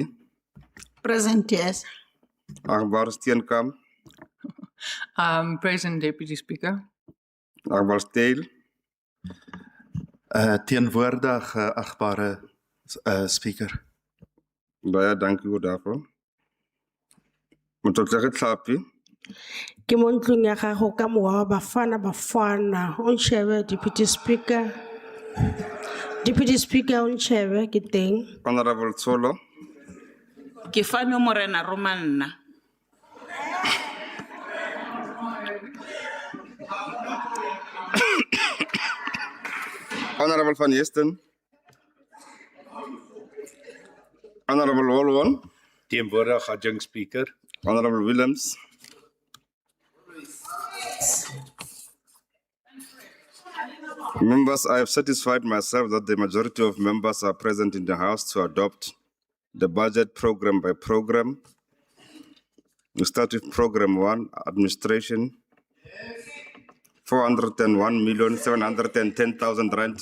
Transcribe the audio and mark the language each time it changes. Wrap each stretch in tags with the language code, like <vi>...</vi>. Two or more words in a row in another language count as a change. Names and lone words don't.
<en>Present, yes. Akbar Steenkamp, Present, Deputy Speaker. Akbar Steel,</en> <af>Teenwoordig, achtbare speaker. baie dankie u daarvoor.</af> <st>Mototlehi Tlapi, Ke mo ntlong ya gago ka mowa wa Bafana, o nshebe,</st> <en>Deputy Speaker. Deputy Speaker,</en> <st>o nshebe, ke teng.</st> <en>Honorable Tsolo,</en> <st>Ke fane Morena Romanna.</st> <en>Honorable Van Yesten, Honorable Wolwon,</en> <af>Teenwoordig, adjunct speaker.</af> <en>Honorable Williams, members, I have satisfied myself that the majority of members are present in the House to adopt the budget program by program. We start with Program 1, Administration, 401,710,000 rand.</en>